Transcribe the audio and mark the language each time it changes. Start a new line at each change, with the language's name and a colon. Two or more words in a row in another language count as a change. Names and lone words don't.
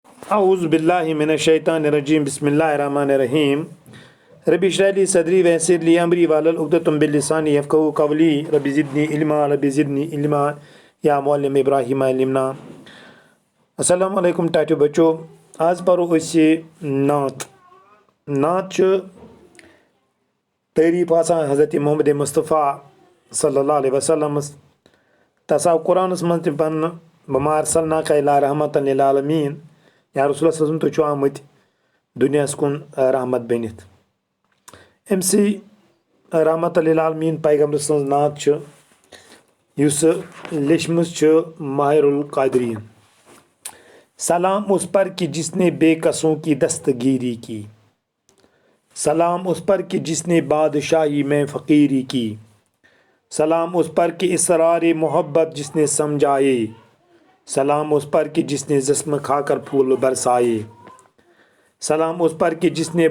Arabic: اعوذ باللہ من الشیطان الرجیم بسم اللہ الرحمن الرحیم رب اشرح لی صدری ویسر لی امری واحلل عقدۃ من لسانی یفقہوا قولی رب زدنی علما یا معلم ابراہیم علمنا. السلام علیکم
Kashmiri: ٹاٹو بچو. آز پرو نعت. نعت تعریف آسان حضرت محمد مصطفیٰ
Arabic: صلی اللہ علیہ وسلم
Kashmiri: تسا قرآنس من تہ پن
Arabic: وما ارسلناک الا رحمۃ للعالمین یا رسول اللہ صلی اللہ علیہ وسلم
Kashmiri: تُہۍ چھِو آمٕتۍ دُنیاہس کُن رحمت بٔنِتھ. أمسٕے
Arabic: رحمۃ للعالمین
Kashmiri: پیغمبر سٕنٛز نعت چھِ یُس لیچھمٕژ چھِ ماہ القادرین.
Urdu: سلام اس پر کہ جس نے بے کسوں کی دستگیری کی، سلام اس پر کہ جس نے بادشاہی میں فقیری کی، سلام اس پر کہ اسرار محبت جس نے سمجھائے، سلام اس پر کہ جس نے زخم کھا کر پھول برسائے، سلام اس پر کہ جس نے